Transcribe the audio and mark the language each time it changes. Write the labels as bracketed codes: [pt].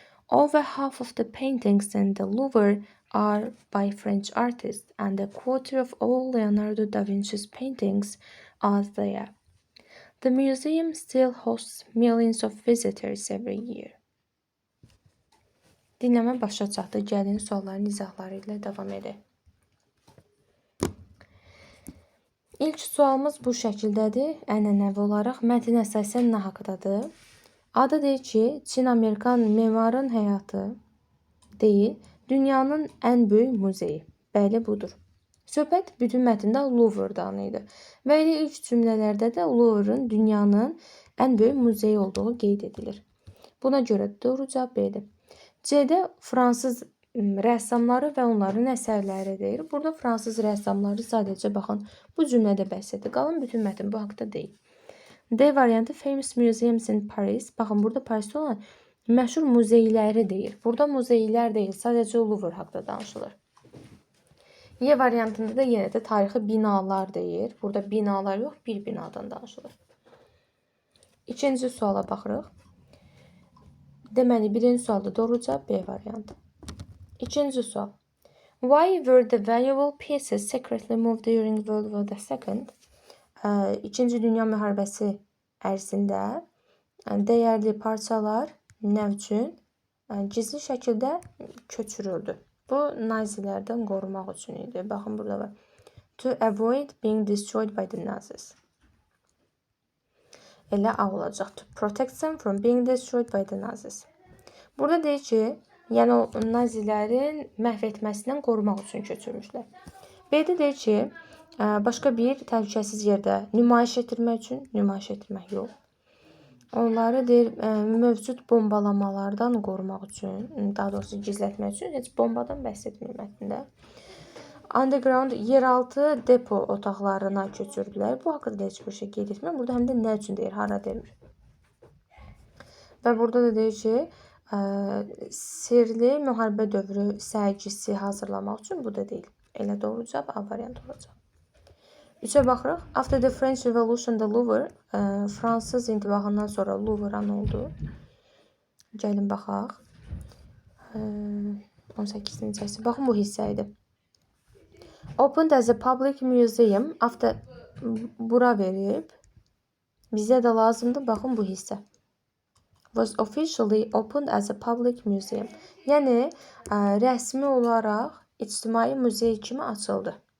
[en] Over half of the paintings in the Louvre are by French artists, and a quarter of all Leonardo da Vinci's paintings are there. The museum still hosts millions of visitors every year. [az] Dinləmə başa çatdı. Gəlin sualların izahları ilə davam edək. İlk sualımız bu şəkildədir. Ənənəvi olaraq mətn əsasən nə haqqdadır? Adı deyir ki, Çin-Amerikan memarın həyatı deyil, dünyanın ən böyük muzeyi. Bəli, budur. Söhbət bütün mətndə Louvre'dan idi. Və elə ilk cümlələrdə də Louvre'ın dünyanın ən böyük muzeyi olduğu qeyd edilir. Buna görə doğru cavab B-dir. C-də fransız rəssamları və onların əsərləri deyir. Burada fransız rəssamları sadəcə baxın, bu cümlədə bəhs edir. Qalan bütün mətn bu haqda deyil. D variantı [en] Famous Museums in Paris. [az] Baxın, burada Parisdə olan məşhur muzeyləri deyir. Burada muzeylər deyil, sadəcə Louvre haqda danışılır. Y variantında da yenə də tarixi binalar deyir. Burada binalar yox, bir binadan danışılır. İkinci suala baxırıq. Deməli, birinci sualda doğru cavab B variantı. İkinci sual. [en] Why were the valuable pieces secretly moved during World War II? [az] İkinci Dünya müharibəsi ərzində dəyərli parçalar nə üçün gizli şəkildə köçürüldü? Bu, nazilərdən qorumaq üçün idi. Baxın, burada var. [en] To avoid being destroyed by the Nazis. [az] Elə A olacaq. [en] To protect them from being destroyed by the Nazis. [az] Burada deyir ki, yəni o nazilərin məhv etməsindən qorumaq üçün köçürmüşlər. B-də deyir ki, başqa bir təhlükəsiz yerdə nümayiş etdirmək üçün, nümayiş etdirmək yox. Onları deyir, mövcud bombalamalardan qorumaq üçün, daha doğrusu gizlətmək üçün heç bombadan bəhs etmir mətndə. Underground, yeraltı depo otaqlarına köçürdülər. Bu haqqında heç bir şey qeyd etmir. Burada həm də nə üçün deyir, hara demir. Və burada da deyir ki, sirli müharibə dövrü sərgisi hazırlamaq üçün bu da deyil. Elə doğru cavab A variantı olacaq. 3-ə baxırıq. [en] After the French Revolution, the Louvre, [az] Fransız intibahından sonra Louvre nə oldu? Gəlin baxaq. 18-ci əsr. Baxın, bu hissə idi. [en] Opened as a public museum after [az] bura verib. Bizə də lazımdır. Baxın bu hissə. [en] Was officially opened as a public museum. [az] Yəni rəsmi olaraq ictimai muzey kimi açıldı.